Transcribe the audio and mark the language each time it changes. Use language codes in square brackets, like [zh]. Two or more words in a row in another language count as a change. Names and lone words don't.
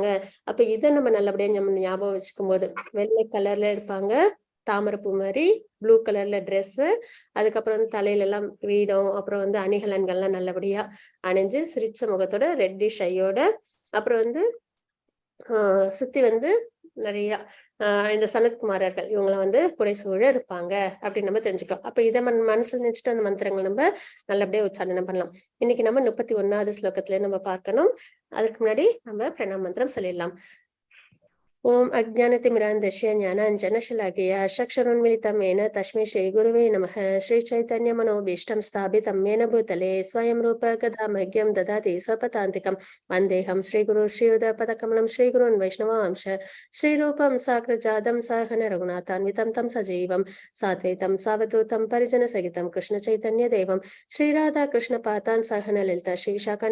[ta] அப்ப இதை நம்ம நல்லபடியா ஞாபகம் வச்சுக்கும் போது வெள்ளை கலர்ல இருப்பாங்க, தாமரைப்பூ மாதிரி, [en] blue color [ta] ட்ரெஸ், அதுக்கப்புறம் வந்து தலையில எல்லாம் கிரீடம், அப்புறம் வந்து அணிகலன்கள்லாம் நல்லபடியா அணிஞ்சு சிரிச்ச முகத்தோட [en] reddish eye, [ta] அப்புறம் வந்து சுத்தி வந்து நிறைய இந்த சனத்குமாரர்கள் இவங்களை வந்து புடைசூழ இருப்பாங்க அப்படின்னு நம்ம தெரிஞ்சுக்கலாம். அப்ப இதை மனசுல நினைச்சிட்டு அந்த மந்திரங்கள் நம்ம நல்லபடியா உச்சாரணம் பண்ணலாம். இன்னைக்கு நம்ம 31வது ஸ்லோகத்துல நம்ம பார்க்கணும். அதுக்கு முன்னாடி நம்ம பிரணாம மந்திரம் சொல்லிடலாம். [sa] ॐ अज्ञानतिमिरान्धस्य ज्ञानाञ्जनशलाकया चक्षुरुन्मीलितं येन तस्मै श्री गुरुवे नमः. श्री चैतन्य मनोभीष्टं स्थापितं येन भूतले स्वयं रूप कदा मह्यं ददाति स्वपदान्तिकं वन्देहं श्रीगुरु श्रीयुतपदकमलं श्रीगुरून् वैष्णवांश श्रीरूपं साग्रजातं सहन रघुनाथान्वितं तं सजीवं साद्वैतं सावधूतं परिजनसहितं कृष्णचैतन्यदेवं श्रीराधा कृष्णपातान् सहन ललिता श्रीशाखान्वितांश.